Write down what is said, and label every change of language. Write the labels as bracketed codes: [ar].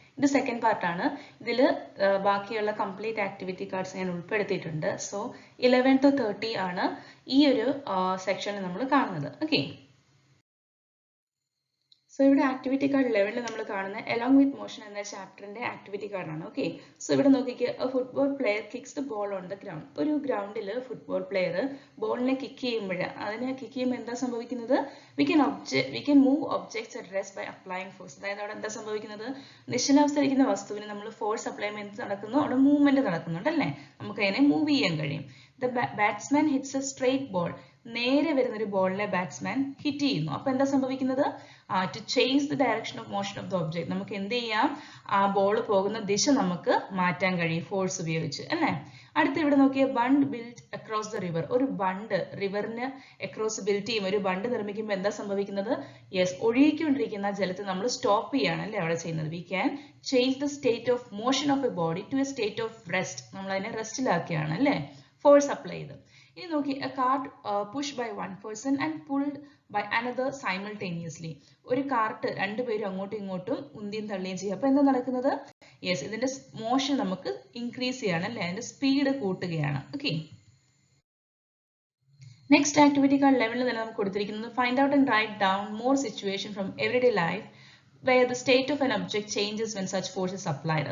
[en] The second part is complete activity cards and so 11 to 30 is section okay. [ml] So, ഇവിടെ activity card 11 നമ്മൾ കാണുന്ന along with motion എന്ന ചാപ്റ്ററിന്റെ activity card ആണ്. Okay. [en] So, [ml] ഇവിടെ നോക്കിക്കേ [en] a football player kicks the ball on the ground. [ml] ഒരു ഗ്രൗണ്ടിൽ football player ബോളിനെ kick ചെയ്യുമ്പോൾ അതിനെ കിക്ക് ചെയ്യുമ്പോൾ എന്താ സംഭവിക്കുന്നത്? [en] We can move objects at rest by applying force. [ml] അതായത് അവിടെ എന്താ സംഭവിക്കുന്നത്? നിശ്ചലാവസ്ഥയിലിരിക്കുന്ന വസ്തുവിന് നമ്മൾ ഫോഴ്സ് അപ്ലൈ ചെയ്യുമ്പോൾ എന്ത് നടക്കുന്നു? അവിടെ മൂവ്മെന്റ് നടക്കുന്നുണ്ട് അല്ലേ? നമുക്ക് അതിനെ മൂവ് ചെയ്യാൻ കഴിയും. [en] The batsman hits a straight ball. [ml] നേരെ വരുന്ന ഒരു ബോളിനെ ബാറ്റ്സ്മാൻ ഹിറ്റ് ചെയ്യുന്നു. അപ്പോൾ എന്താ സംഭവിക്കുന്നത്? [en] To change the direction of motion of the object. [ml] നമുക്ക് എന്ത് ചെയ്യാം? ആ ബോൾ പോകുന്ന ദിശ നമുക്ക് മാറ്റാൻ കഴിയും ഫോഴ്സ് ഉപയോഗിച്ച് അല്ലേ? അടുത്ത ഇവിടെ നോക്കിയ bund build across the river. ഒരു ബണ്ട് റിവറിന് അക്രോസ് ബിൽഡ് ചെയ്യും. ഒരു ബണ്ട് നിർമ്മിക്കുമ്പോൾ എന്താ സംഭവിക്കുന്നത്? യെസ്, ഒഴുകിക്കൊണ്ടിരിക്കുന്ന ജലത്തെ നമ്മൾ സ്റ്റോപ്പ് ചെയ്യാണ് അല്ലേ അവിടെ ചെയ്യുന്നത്. [en] We can change the state of motion of a body to a state of rest. [ml] നമ്മൾ അതിനെ റെസ്റ്റിലാക്കിയാണ് അല്ലേ ഫോഴ്സ് അപ്ലൈ ചെയ്ത്. ഇനി നോക്കി [en] a cart pushed by one person and pulled by another simultaneously. [ml] ഒരു കാർട്ട് രണ്ടുപേരും അങ്ങോട്ടും ഇങ്ങോട്ടും ഉന്തിയും തള്ളിയും ചെയ്യും. അപ്പോൾ എന്താ നടക്കുന്നത്? യെസ്, ഇതിന്റെ മോഷൻ നമുക്ക് ഇൻക്രീസ് ചെയ്യാണ് അല്ലേ, അതിന്റെ സ്പീഡ് കൂട്ടുകയാണ്. ഓക്കെ. [en] next activity card 11 [ml] തന്നെ നമുക്ക് കൊടുത്തിരിക്കുന്നത് [en] Find out and write down more situation from everyday life where the state of an object changes when such force is applied.